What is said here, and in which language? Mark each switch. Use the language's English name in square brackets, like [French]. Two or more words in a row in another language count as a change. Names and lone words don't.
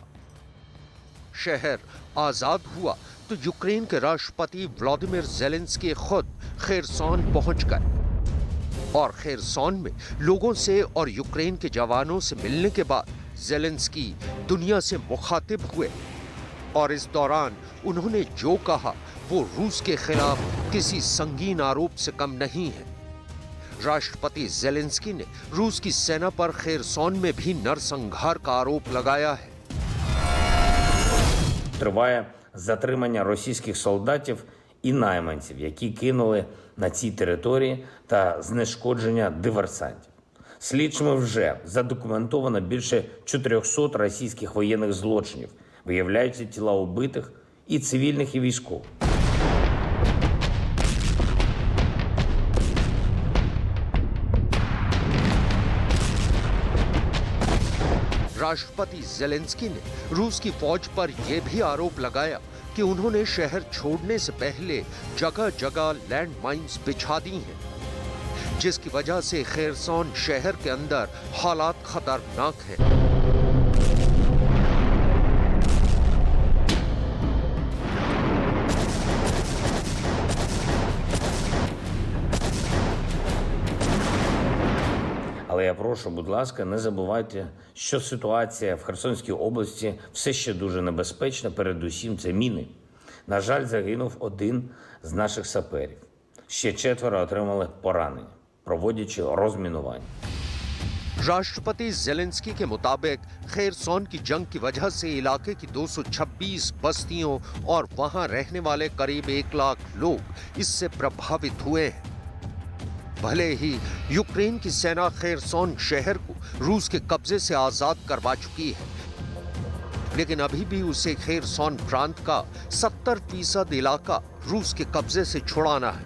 [Hindi] शहर आजाद हुआ तो यूक्रेन के राष्ट्रपति व्लादिमीर ज़ेलेंस्की खुद खेरसोन पहुंच गए और खेरसोन में लोगों से और यूक्रेन के जवानों से मिलने के बाद ज़ेलेंस्की दुनिया से मुखातिब हुए और इस दौरान उन्होंने जो कहा वो रूस के खिलाफ किसी संगीन आरोप से कम नहीं है। राष्ट्रपति ज़ेलेंस्की ने रूस की सेना पर खेरसोन में भी नरसंहार का आरोप लगाया है। [Ukrainian] Триває затримання російських солдатів і найманців, які кинули на цій території, та знешкодження диверсантів. Слідчими вже задокументовано більше 400 російських воєнних злочинів. Виявляються тіла убитих і цивільних, і військових. [Hindi] राष्ट्रपति ज़ेलेंस्की ने रूस की फौज पर यह भी आरोप लगाया कि उन्होंने शहर छोड़ने से पहले जगह जगह [English] land mines [Hindi] बिछा दी हैं, जिसकी वजह से खेरसोन शहर के अंदर हालात खतरनाक हैं। [Ukrainian] Але я прошу, будь ласка, не забувайте, що ситуація в Херсонській області все ще дуже небезпечна, передусім це міни. На жаль, загинув один з наших саперів. Ще 4 отримали поранення, проводячи розмінування. [Hindi] राष्ट्रपति ज़ेलेंस्की के मुताबिक खेरसॉन की जंग की वजह से इलाके की 226 बस्तियों और वहां रहने वाले करीब 1 लाख लोग इससे प्रभावित हुए हैं। भले ही यूक्रेन की सेना खेरसॉन शहर को रूस के कब्जे से आजाद करवा चुकी है, लेकिन अभी भी उसे खेरसॉन प्रांत का 70% इलाका रूस के कब्जे से छुड़ाना है।